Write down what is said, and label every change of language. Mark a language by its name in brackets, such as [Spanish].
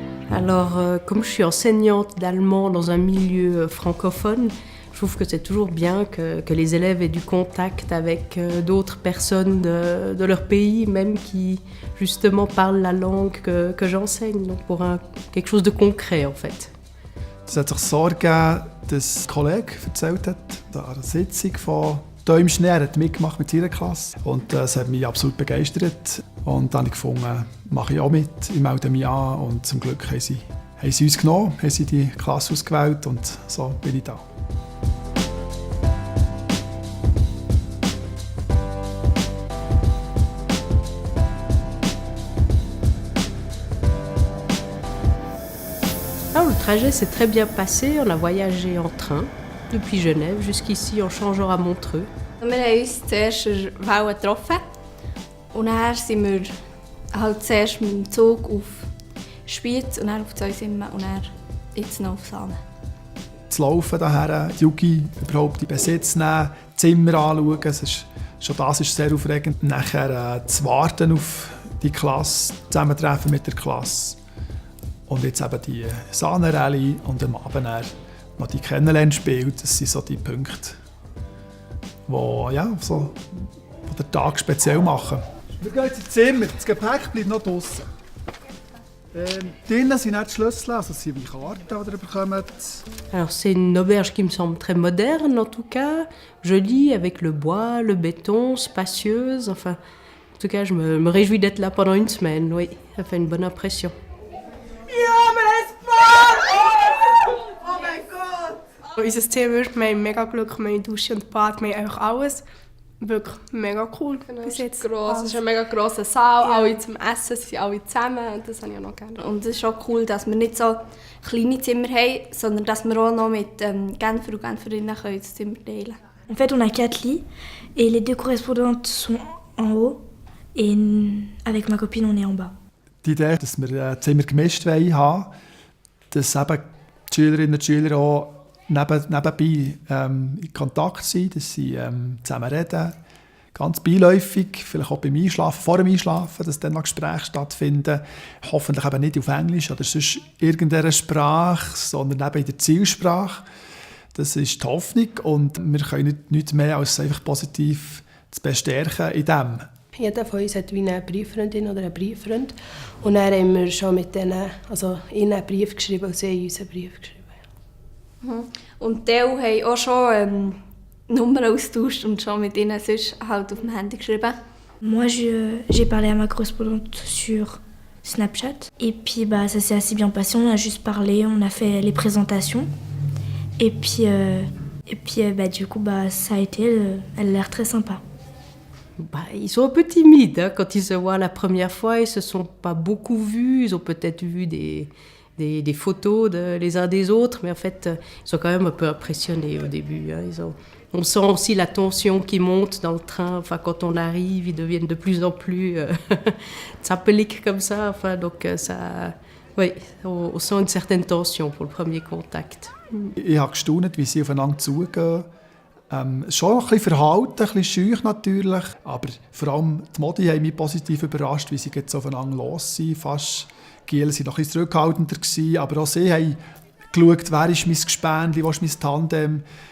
[French] Alors, comme je suis enseignante d'allemand dans un milieu francophone, je trouve que c'est toujours bien que les élèves aient du contact avec d'autres personnes de leur pays, même qui justement parlent la langue que j'enseigne, donc pour quelque chose de concret en fait. [German] Es hat sich so ergeben, dass ein Kollege erzählt hat, an einer Sitzung von «Da im Schnee», er hat mitgemacht mit seiner Klasse. Und das hat mich absolut begeistert. Und dann habe ich gefunden, mache ich auch mit, ich melde mich an. Und zum Glück haben sie uns genommen, haben sie die Klasse ausgewählt und so bin ich da. [French] Alors, le trajet s'est très bien passé. On a voyagé en train depuis Genève jusqu'ici en changeant à Montreux. [German] Wir haben uns zuerst in der Welle getroffen und dann sind wir halt zuerst mit dem Zug auf Spiez und dann auf Zweisimmen und dann jetzt noch auf Saanen. Das Laufen daher, die Jugi überhaupt in Besitz nehmen, Zimmer anschauen, schon das ist sehr aufregend. Nachher das Warten auf die Klasse, Zusammentreffen mit der Klasse. Und jetzt eben die Saanen-Rallye und am Abend noch die Kennenlernspiele. Das sind so die Punkte, die den Tag speziell machen. Wir gehen jetzt ins Zimmer. Das Gepäck bleibt noch draussen. Drinnen sind nicht die Schlüssel, also es sind wie Karten, die ihr bekommt. [French] Alors c'est une auberge qui me semble très moderne en tout cas, jolie avec le bois, le béton, spacieuse. Enfin, en tout cas, je me réjouis d'être là pendant une semaine. Oui, ça fait une bonne impression. [German] Unser Zimmer, wir haben mega Glück, wir haben Dusche und Bad, wir haben einfach alles. Wirklich mega cool. Genau, bis jetzt. Es ist ein mega grosser Saal, ja. Alle zum Essen, sie sind alle zusammen und das habe ich auch noch gerne. Und es ist auch cool, dass wir nicht so kleine Zimmer haben, sondern dass wir auch noch mit Genfer und Genferinnen das Zimmer teilen können. [French] En fait, on a 4 lits et les 2 correspondantes sont en haut et avec ma copine, on est en bas. [German] Die Idee, dass wir Zimmer gemischt haben, dass eben die Schülerinnen und Schüler auch nebenbei in Kontakt sind, dass sie zusammen reden, ganz beiläufig, vielleicht auch beim Einschlafen, vor dem Einschlafen, dass dann noch Gespräche stattfinden. Hoffentlich eben nicht auf Englisch oder sonst irgendeiner Sprache, sondern eben in der Zielsprache. Das ist die Hoffnung und wir können nichts mehr als einfach positiv zu bestärken in dem. Jeder von uns hat wie eine Brieffreundin oder einen Brieffreund. Und dann haben wir schon mit denen, also ihnen einen Brief geschrieben und sie uns einen Brief geschrieben. Und die haben auch schon Nummern austauscht und schon mit ihnen sonst halt auf dem Handy geschrieben. [French] Moi, j'ai parlé à ma correspondante sur Snapchat. Et puis, ça s'est assez bien passé. On a juste parlé, on a fait les présentations. Et puis du coup, ça a été... elle a l'air très sympa. Ils sont un peu timides hein, quand ils se voient la première fois. Ils ne se sont pas beaucoup vus. Ils ont peut-être vu des photos les uns des autres, mais en fait, ils sont quand même un peu impressionnés au début. Hein. On sent aussi la tension qui monte dans le train. Enfin, quand on arrive, ils deviennent de plus en plus zappelig comme ça. Enfin, donc, oui, on sent une certaine tension pour le premier contact. [German] Ich habe gestaunt, wie sie aufeinander zugehen. Schon ein bisschen verhalten, ein bisschen scheu natürlich, aber vor allem die Modi haben mich positiv überrascht, wie sie jetzt aufeinander los sind. Fast Gielen waren noch ein bisschen zurückhaltender, aber auch sie haben geschaut, wer ist mein Gespänli, wo ist mein Tandem.